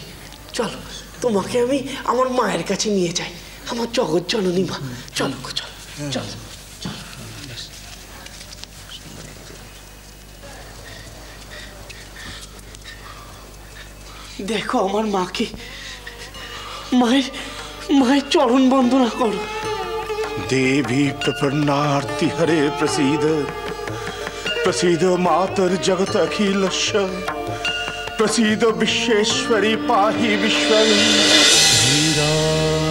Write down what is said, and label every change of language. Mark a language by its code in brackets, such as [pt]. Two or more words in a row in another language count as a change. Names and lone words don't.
[bn] চলো, তোমাকে আমি আমার মায়ের কাছে নিয়ে যাই, আমার জগৎ জননী মা। চলো গো, চলো চলো। দেখো আমার মাকে, মায়ের মায়ের চরণ বন্দনা করো। [sa] देवी प्रपन्नार्ति हरे प्रसीद प्रसीद मातर जगत अखिलस्य प्रसीद विश्वेश्वरी पाहि विश्वं।